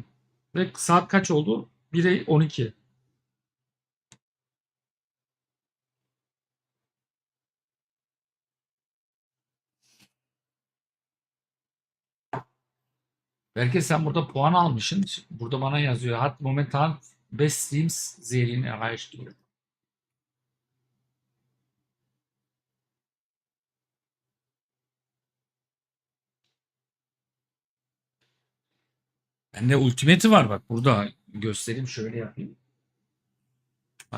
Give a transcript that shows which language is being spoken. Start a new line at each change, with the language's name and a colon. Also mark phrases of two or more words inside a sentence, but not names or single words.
Turkish: Ve saat kaç oldu? 1'e 12. Belki sen burada puan almışsın. Burada bana yazıyor.
German: Hat momentan best streams Serien erreicht diyor.
Turkish: Bende ultimate'i var bak. Burada göstereyim. Şöyle yapayım. Bak.